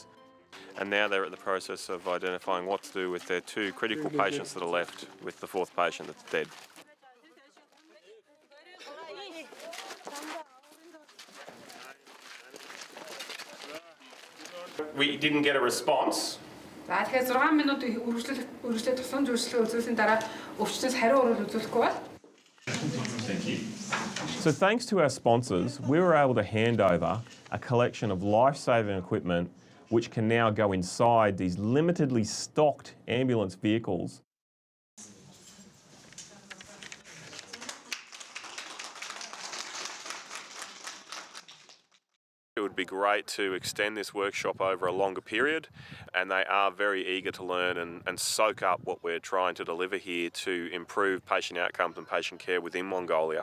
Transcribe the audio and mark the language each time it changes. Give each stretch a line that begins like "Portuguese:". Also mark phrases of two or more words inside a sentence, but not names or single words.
English: And now they're at the process of identifying what to do with their two critical patients that are left, with the fourth patient that's dead. We didn't get a response.
Mongolian: За тэгэхээр 6 минут үргэлжлээд тусгай үйлчлэгээ үзүүлсийн дараа өвчтөс хариу урвал үзүүлэхгүй бол.
English: So thanks to our sponsors, we were able to hand over a collection of life-saving equipment which can now go inside these limitedly stocked ambulance vehicles. It would be great to extend this workshop over a longer period, and they are very eager to learn and soak up what we're trying to deliver here to improve patient outcomes and patient care within Mongolia.